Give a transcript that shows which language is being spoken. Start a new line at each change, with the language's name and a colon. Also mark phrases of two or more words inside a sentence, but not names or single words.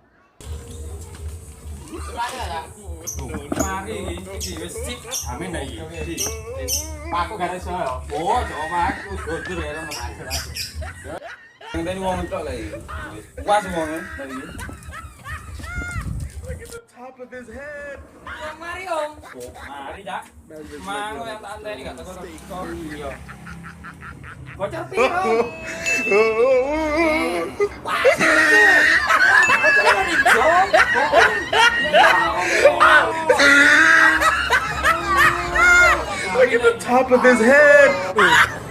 Javanese: Mari iki wis sik. Amin dah iki. Aku gak iso yo. Oh, coba aku jujur ya nang akhir. Ngenteni wong entok lagi. Puas wonge tadi.
English: Look at the top of his head.
Javanese: Om mari Om. Mari, Cak.
English: That his neck
Javanese: Mangu
English: was
Javanese: yang tak anteni gak teko teko iya. Bocor piro Om? Bocor mau dijawab.
English: Look at the top of his head.